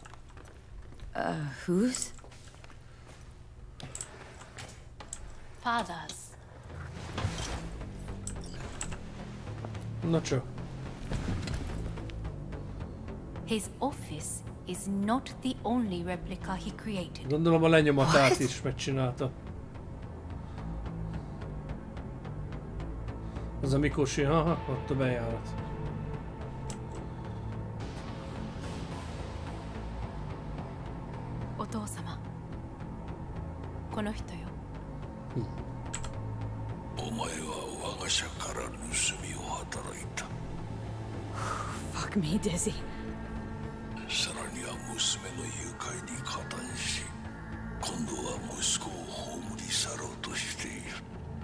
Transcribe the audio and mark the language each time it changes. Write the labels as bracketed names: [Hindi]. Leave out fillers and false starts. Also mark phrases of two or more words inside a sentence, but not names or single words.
[English] Whose? Father's. [Hungarian] Na csak. [English] His office is not the only replica he created. [Hungarian] Gondolom a lenyomatát is megcsinálta. Az a Mikoshi, haha, ott a bejárat. [Japanese] Otou-sama. この人よ。お前は我が社から盗みを働いた。 [English] Fuck me, Dizzy. [Japanese] さらには娘の誘拐に加担し、今度は息子を葬り去ろうとしている。